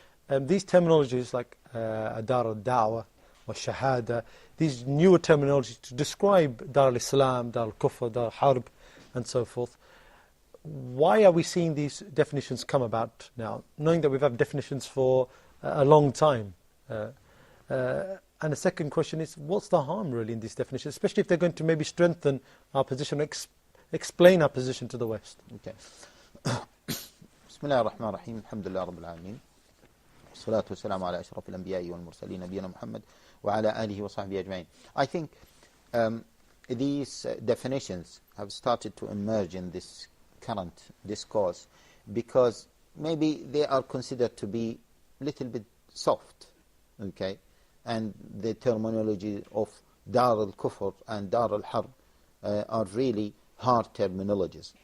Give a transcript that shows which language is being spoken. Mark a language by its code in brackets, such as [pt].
[en] These terminologies like Dar al-Da'wah or Shahada, these newer terminologies to describe Dar al-Islam, Dar al-Kufr, Dar al-Harb, and so forth, why are we seeing these definitions come about now, knowing that we've had definitions for a long time? And the second question is, what's the harm really in these definitions, especially if they're going to maybe strengthen our position, explain our position to the West? [ar] Bismillah ar-Rahman ar-Rahim, alhamdulillah rabbil alameen, والصلاة والسلام على أشرف الأنبياء والمرسلين نبينا محمد وعلى آله وصحبه أجمعين. [en] I think these definitions have started to emerge in this current discourse because maybe they are considered to be a little bit soft, okay? And the terminology of Dar al-Kufr and Dar al-Harb are really hard terminologies.